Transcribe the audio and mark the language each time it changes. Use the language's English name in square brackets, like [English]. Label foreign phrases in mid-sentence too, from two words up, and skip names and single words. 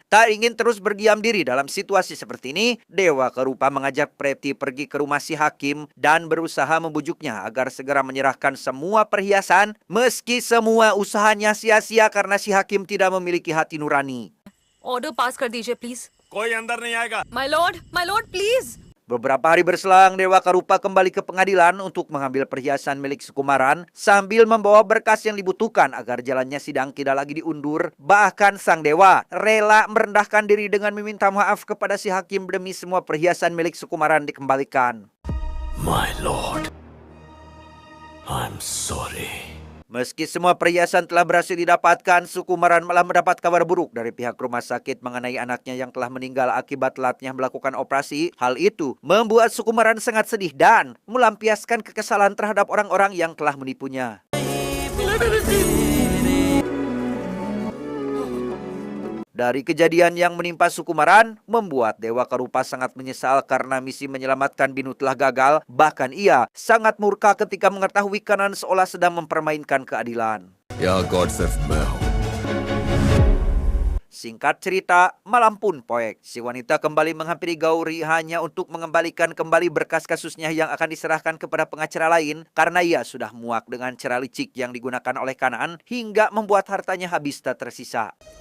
[Indonesian] Tak ingin terus berdiam diri dalam situasi seperti ini, Dewa Karupa mengajak Preti pergi ke rumah si Hakim dan berusaha membujuknya agar segera menyerahkan semua perhiasan meski semua usahanya sia-sia karena si Hakim tidak memiliki hati nurani. [English] order pass [Hindi] कर दीजिए प्लीज कोई अंदर नहीं आएगा [English] My lord please [Indonesian] Beberapa hari berselang, Dewa Karupa kembali ke pengadilan untuk mengambil perhiasan milik Sukumaran sambil membawa berkas yang dibutuhkan agar jalannya sidang tidak lagi diundur. Bahkan sang dewa rela merendahkan diri dengan meminta maaf kepada si Hakim demi semua perhiasan milik Sukumaran dikembalikan. [English] My lord, I'm sorry. [Indonesian] Meski semua perhiasan telah berhasil didapatkan, Sukumaran malah mendapat kabar buruk dari pihak rumah sakit mengenai anaknya yang telah meninggal akibat telatnya melakukan operasi. Hal itu membuat Sukumaran sangat sedih dan melampiaskan kekesalan terhadap orang-orang yang telah menipunya. Dari kejadian yang menimpa Sukumaran, membuat Dewa Karupa sangat menyesal karena misi menyelamatkan Binu telah gagal. Bahkan ia sangat murka ketika mengetahui Kanan seolah sedang mempermainkan keadilan. [Hindi] या गॉड सिर्फ मैं हूँ। [Indonesian] Singkat cerita, malam pun poek. Si wanita kembali menghampiri Gauri hanya untuk mengembalikan kembali berkas kasusnya yang akan diserahkan kepada pengacara lain karena ia sudah muak dengan cara licik yang digunakan oleh Kanan hingga membuat hartanya habis tak tersisa.